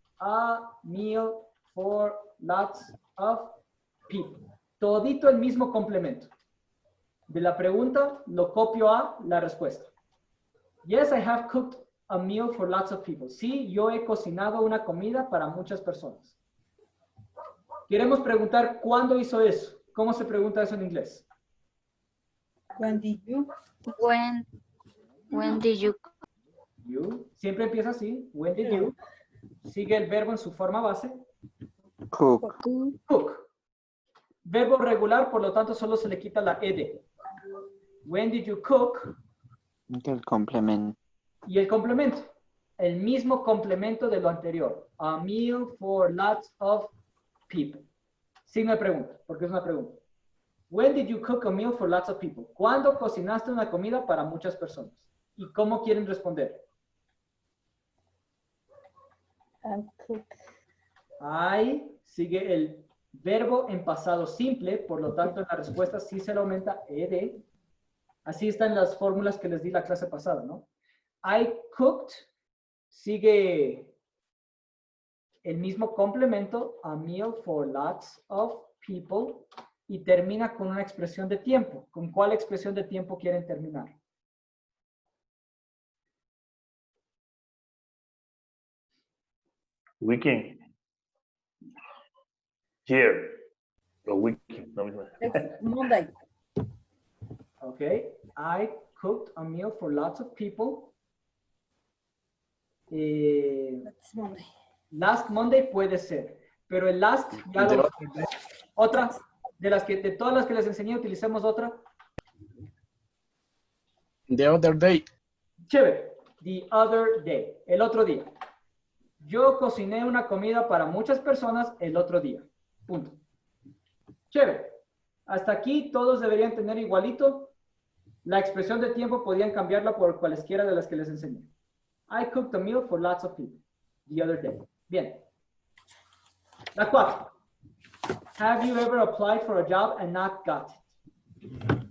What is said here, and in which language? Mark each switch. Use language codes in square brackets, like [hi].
[en] A meal for lots of people. [es] Todito el mismo complemento. De la pregunta, lo copio a la respuesta. [en] Yes, I have cooked a meal for lots of people. [es] Sí, yo he cocinado una comida para muchas personas. Queremos preguntar cuándo hizo eso. ¿Cómo se pregunta eso en inglés? [en] When did you? When did you? You. [es] Siempre empieza así. [en] When did you? [es] Sigue el verbo en su forma base. [en] Cook. [es] Cook. Verbo regular, por lo tanto, solo se le quita la ed. [en] When did you cook? [es] El complemento. Y el complemento. El mismo complemento de lo anterior. [en] A meal for lots of people. [es] Signo de pregunta, porque es una pregunta. [en] When did you cook a meal for lots of people? [es] ¿Cuándo cocinaste una comida para muchas personas? ¿Y cómo quieren responder? [en] Cook. [es] I sigue el verbo en pasado simple, por lo tanto en la respuesta sí se le aumenta ed. Así están las fórmulas que les di la clase pasada, ¿no? [en] I cooked [es] sigue el mismo complemento, [en] a meal for lots of people, [es] y termina con una expresión de tiempo. ¿Con cuál expresión de tiempo quieren terminar? [en] Weekend. Here. The weekend. No, Next Monday. Okay. I cooked a meal for lots of people. Next Monday. [es] Last Monday puede ser, pero el last ya lo... Otra, de todas las que les enseñé, utilicemos otra. [en] The other day. [es] Chévere. [en] The other day. [es] El otro día. Yo cociné una comida para muchas personas el otro día. Punto. Chévere. Hasta aquí todos deberían tener igualito. La expresión de tiempo podían cambiarla por cualesquiera de las que les enseñé. [en] I cooked a meal for lots of people the other day. [es] Bien. La 4. [en] Have you ever applied for a job and not got it?